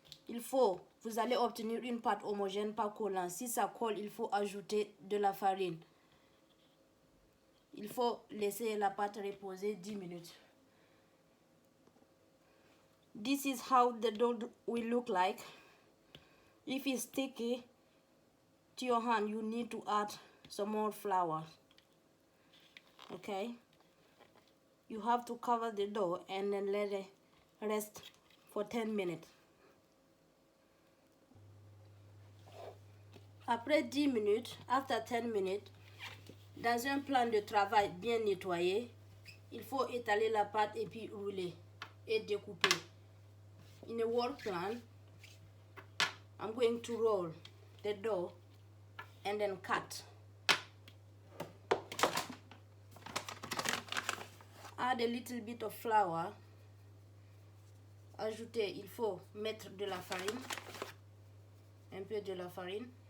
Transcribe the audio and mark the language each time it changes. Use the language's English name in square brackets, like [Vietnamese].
[French] Vous allez obtenir une pâte homogène pas collante. Si ça colle, il faut ajouter de la farine. il faut laisser la pâte reposer 10 minutes. [English] This is how the dough will look like. If it's sticky to your hand, you need to add some more flour. Okay, you have to cover the dough and then let it rest for 10 minutes. [French] Après 10 minutes, [English] after 10 minutes, [French] dans un plan de travail bien nettoyé, il faut étaler la pâte et puis rouler et découper. [English] In a work plan, I'm going to roll the dough and then cut. Add a little bit of flour. [French] Ajouter, il faut mettre de la farine, un peu de la farine.